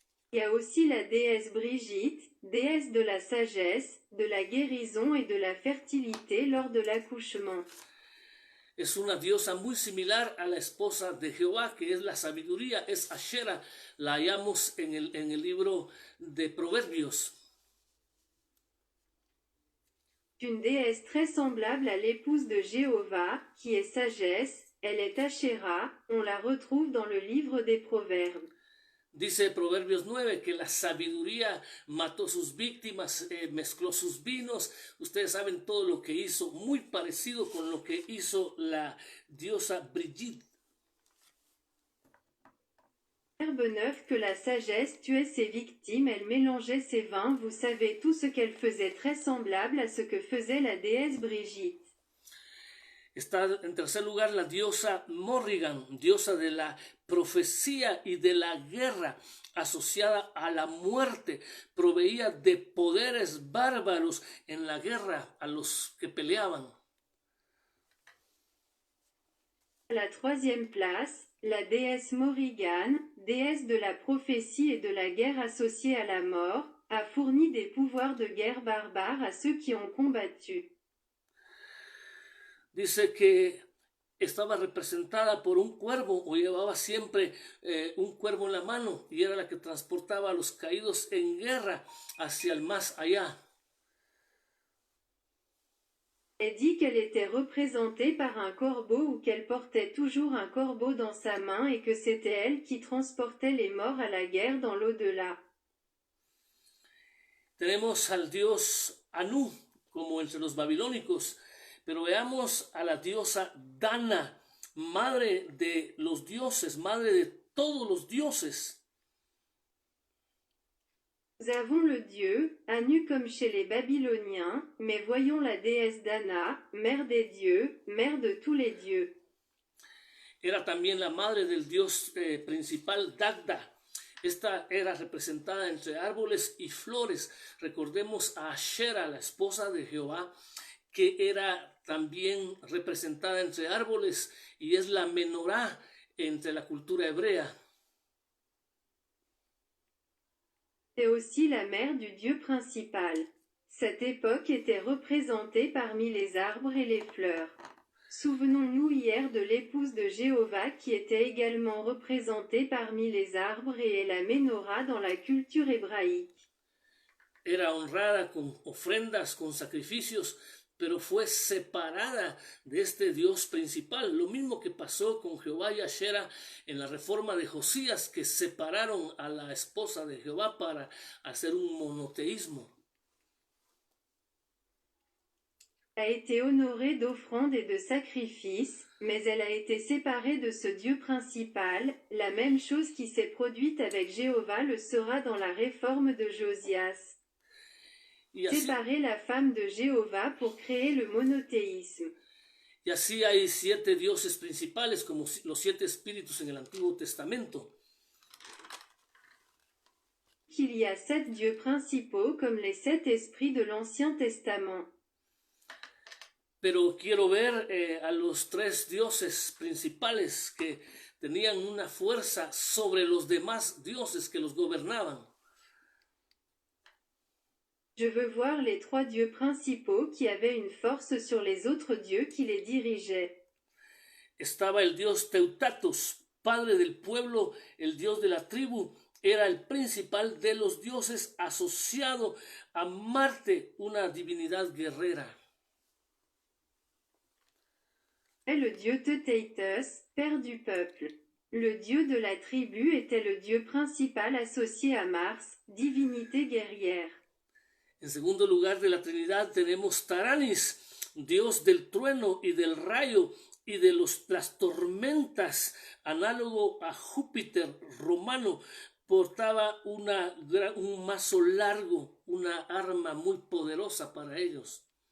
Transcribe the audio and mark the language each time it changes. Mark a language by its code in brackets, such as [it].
[fr] Il y a aussi la déesse Brigitte, déesse de la sagesse, de la guérison et de la fertilité lors de l'accouchement. [es] Es una diosa muy similar a la esposa de Jehová, que es la sabiduría, es Ashera. La hallamos en el libro de Proverbios. [fr] Une déesse très semblable à l'épouse de Jéhovah, qui est sagesse, elle est Ashéra, on la retrouve dans le livre des Proverbes. [es] Dice Proverbios 9 que la sabiduría mató sus víctimas, mezcló sus vinos. Ustedes saben todo lo que hizo, muy parecido con lo que hizo la diosa Brigitte. [fr] Proverbe 9 que la sagesse tuait ses victimes, elle mélangeait ses vins, vous savez tout ce qu'elle faisait très semblable à ce que faisait la déesse Brigitte. [es] Está en tercer lugar la diosa Morrigan, diosa de la profecía y de la guerra, asociada a la muerte. Proveía de poderes bárbaros en la guerra a los que peleaban. [fr] À la troisième place, la déesse Morrigan, déesse de la prophétie et de la guerre associée à la mort, a fourni des pouvoirs de guerre barbares à ceux qui ont combattu. [es] Dice que estaba representada por un cuervo o llevaba siempre un cuervo en la mano y era la que transportaba a los caídos en guerra hacia el más allá. [fr] Elle dit qu'elle était représentée par un corbeau ou qu'elle portait toujours un corbeau dans sa main et que c'était elle qui transportait les morts à la guerre dans l'au-delà. [es] Tenemos al dios Anu, como entre los babilónicos, pero veamos a la diosa Dana, madre de los dioses, madre de todos los dioses. [fr] Nous avons le dieu, Anu comme chez les Babyloniens, mais voyons la déesse Dana, mère des dieux, mère de tous les dieux. [es] Era también la madre del dios principal Dagda. Esta era representada entre árboles y flores. Recordemos a Ashera, la esposa de Jehová, que era también representada entre árboles y es la menorá entre la cultura hebrea. [fr] C'est aussi la mère du dieu principal. Cette époque était représentée parmi les arbres et les fleurs. Souvenons-nous hier de l'épouse de Jéhovah qui était également représentée parmi les arbres et est la menorá dans la culture hébraïque. [es] Era honrada con ofrendas, con sacrificios, pero fue separada de este Dios principal. Lo mismo que pasó con Jehová y Ashera en la reforma de Josías, que separaron a la esposa de Jehová para hacer un monoteísmo. [fr] Elle a été honorée d'offrandes et de sacrifices, mais elle a été séparée de ce Dieu principal. La même chose qui s'est produite avec Jéhovah le sera dans la réforme de Josias. Séparer la femme de Jéhovah pour créer le monothéisme. [es] Y así hay 7 dioses principales, como los 7 espíritus en el Antiguo Testamento. [fr] Qu'il y a 7 dieux principaux comme les 7 esprits de l'Ancien Testament. [es] Pero quiero ver a los 3 dioses principales que tenían una fuerza sobre los demás dioses que los gobernaban. [fr] Je veux voir les 3 dieux principaux qui avaient une force sur les autres dieux qui les dirigeaient. [es] Estaba el dios Teutatos, padre del pueblo, el dios de la tribu, era el principal de los dioses asociado a Marte, una divinidad guerrera. [fr] Et le dieu Teuteitos, père du peuple. Le dieu de la tribu était le dieu principal associé à Mars, divinité guerrière. [es] En segundo lugar de la Trinidad tenemos Taranis, dios del trueno y del rayo y de las tormentas, análogo a Júpiter romano. Portaba un mazo largo, una arma muy poderosa para ellos.